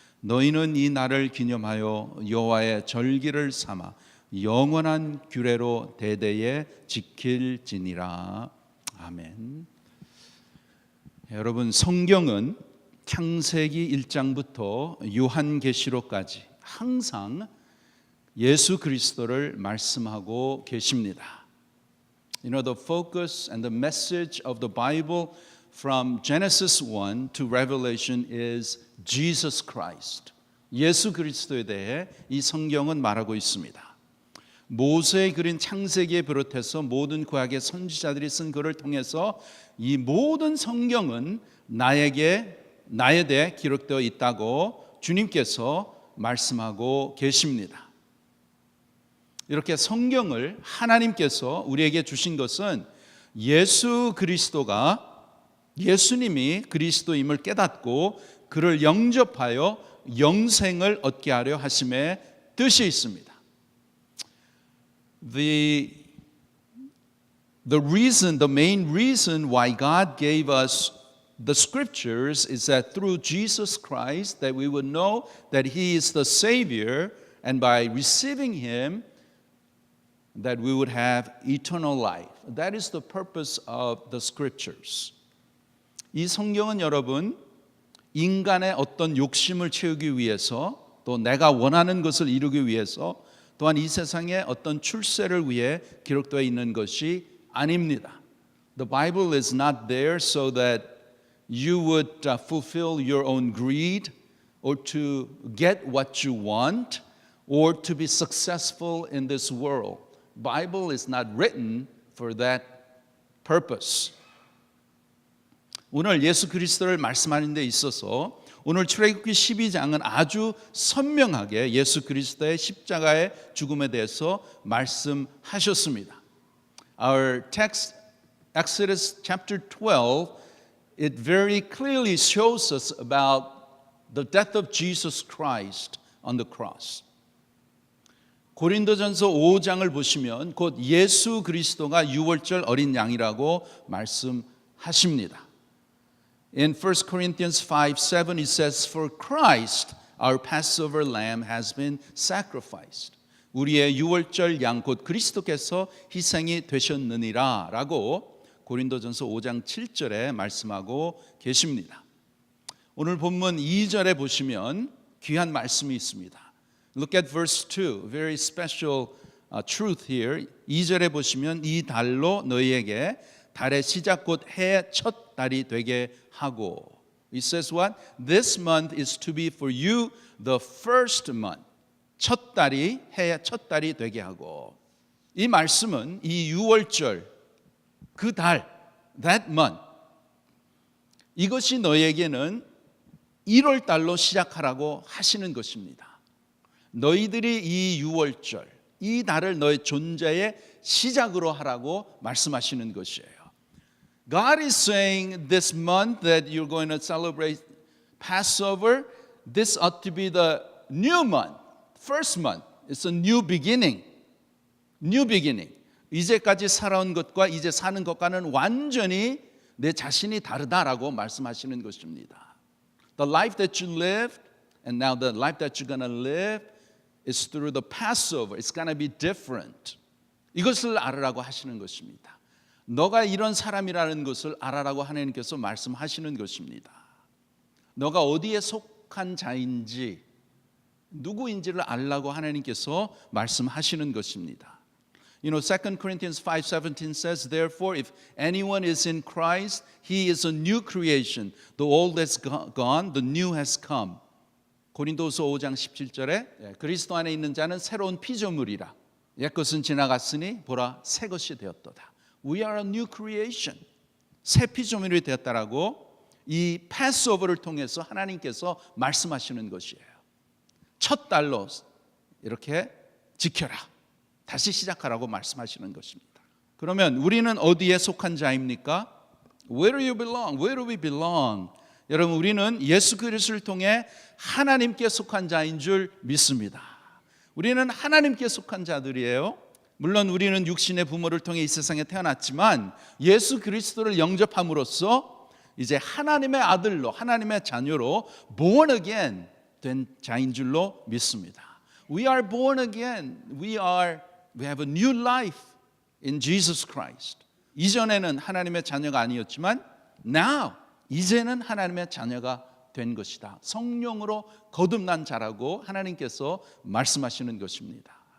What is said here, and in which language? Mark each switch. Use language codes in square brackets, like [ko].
[ko] 너희는 이 날을 기념하여 여호와의 절기를 삼아 영원한 규례로 대대에 지킬지니라. 아멘. 여러분, 성경은 창세기 1장부터 요한계시록까지 항상 예수 그리스도를 말씀하고 계십니다. [en] You know, the focus and the message of the Bible from Genesis 1 to Revelation is Jesus Christ. [ko] 예수 그리스도에 대해 이 성경은 말하고 있습니다. 모세의 그린 창세기에 비롯해서 모든 구약의 선지자들이 쓴 글을 통해서 이 모든 성경은 나에 대해 기록되어 있다고 주님께서 말씀하고 계십니다. 이렇게 성경을 하나님께서 우리에게 주신 것은 예수 그리스도가 예수님이 그리스도임을 깨닫고 그를 영접하여 영생을 얻게 하려 하심의 뜻이 있습니다. [en] The main reason why God gave us the scriptures is that through Jesus Christ that we would know that He is the Savior, and by receiving Him that we would have eternal life. That is the purpose of the scriptures. [ko] 이 성경은 여러분, 인간의 어떤 욕심을 채우기 위해서 또 내가 원하는 것을 이루기 위해서 또한 이 세상의 어떤 출세를 위해 기록되어 있는 것이 아닙니다. [en] The Bible is not there so that you would fulfill your own greed or to get what you want or to be successful in this world. Bible is not written for that purpose. [ko] 오늘 예수 그리스도를 말씀하는 데 있어서 오늘 출애굽기 12장은 아주 선명하게 예수 그리스도의 십자가의 죽음에 대해서 말씀하셨습니다. [en] Our text, Exodus chapter 12, it very clearly shows us about the death of Jesus Christ on the cross. [ko] 고린도전서 5장을 보시면 곧 예수 그리스도가 유월절 어린 양이라고 말씀하십니다. [en] In 1 Corinthians 5:7 it says, For Christ, our Passover lamb has been sacrificed. [ko] 우리의 유월절 양 곧 그리스도께서 희생이 되셨느니라 라고 고린도전서 5장 7절에 말씀하고 계십니다. 오늘 본문 2절에 보시면 귀한 말씀이 있습니다. [en] Look at verse 2, very special truth here. [ko] 2절에 보시면 이 달로 너희에게 달의 시작 곧 해의 첫 달이 되게 하고. [en] It says what? This month is to be for you the first month. [ko] 해의 첫 달이 되게 하고, 이 말씀은 이 6월절 그 달, [en] that month, [ko] 이것이 너에게는 1월 달로 시작하라고 하시는 것입니다. 너희들이 이 6월절, 이 달을 너의 존재의 시작으로 하라고 말씀하시는 것이에요. [en] God is saying this month that you're going to celebrate Passover, this ought to be the new month, first month. It's a new beginning. New beginning. [ko] 이제까지 살아온 것과 이제 사는 것과는 완전히 내 자신이 다르다라고 말씀하시는 것입니다. [en] The life that you lived and now the life that you're going to live is through the Passover. It's going to be different. [ko] 이것을 알으라고 하시는 것입니다. 너가 이런 사람이라는 것을 알아라고 하나님께서 말씀하시는 것입니다. 너가 어디에 속한 자인지 누구인지를 알라고 하나님께서 말씀하시는 것입니다. [en] You know, 2 Corinthians 5:17 says, Therefore, if anyone is in Christ, he is a new creation. The old has gone, the new has come. [ko] 고린도후서 5장 17절에 그리스도 안에 있는 자는 새로운 피조물이라. 옛것은 지나갔으니 보라 새 것이 되었도다. [en] We are a new creation. [ko] 새 피조물이 되었다라고 이 패스오버를 통해서 하나님께서 말씀하시는 것이에요. 첫 달로 이렇게 지켜라. 다시 시작하라고 말씀하시는 것입니다. 그러면 우리는 어디에 속한 자입니까? [en] Where do you belong? Where do we belong? [ko] 여러분, 우리는 예수 그리스도를 통해 하나님께 속한 자인 줄 믿습니다. 우리는 하나님께 속한 자들이에요. 물론 우리는 육신의 부모를 통해 이 세상에 태어났지만 예수 그리스도를 영접함으로써 이제 하나님의 아들로, 하나님의 자녀로 [en] born again [ko] 된 자인 줄로 믿습니다. [en] We are born again. We have a new life in Jesus Christ. [ko] 이전에는 하나님의 자녀가 아니었지만 [en] now, [ko] 이제는 하나님의 자녀가 된 것이다. 성령으로 거듭난 자라고 하나님께서 말씀하시는 것입니다.